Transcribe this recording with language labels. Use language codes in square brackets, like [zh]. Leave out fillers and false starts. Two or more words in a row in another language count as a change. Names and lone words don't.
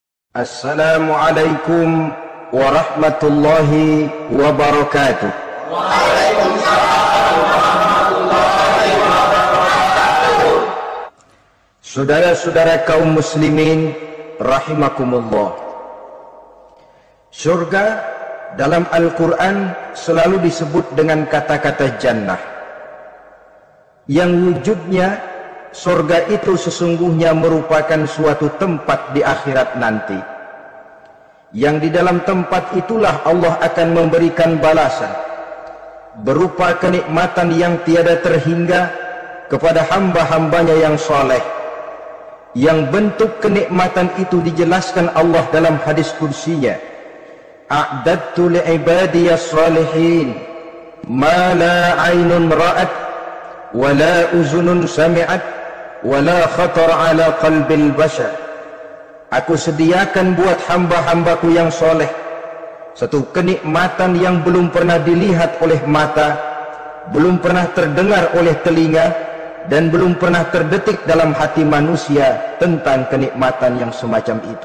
[ar] السلام عليكم ورحمة الله وبركاته. وعليكم السلام ورحمة الله وبركاته. [id] Saudara-saudara kaum muslimin rahimakumullah. Surga dalam Al-Quran selalu disebut dengan kata-kata jannah, yang wujudnya surga itu sesungguhnya merupakan suatu tempat di akhirat nanti, yang di dalam tempat itulah Allah akan memberikan balasan berupa kenikmatan yang tiada terhingga kepada hamba-hambanya yang soleh, yang bentuk kenikmatan itu dijelaskan Allah dalam hadis kursinya, [ar] أعددت لعبادي الصالحين ما لا عين رأت ولا أذن سمعت ولا خطر على قلب بشر. [id] Aku sediakan buat hamba-hambaku yang soleh satu kenikmatan yang belum pernah dilihat oleh mata, belum pernah terdengar oleh telinga, dan belum pernah terdetik dalam hati manusia tentang kenikmatan yang semacam itu.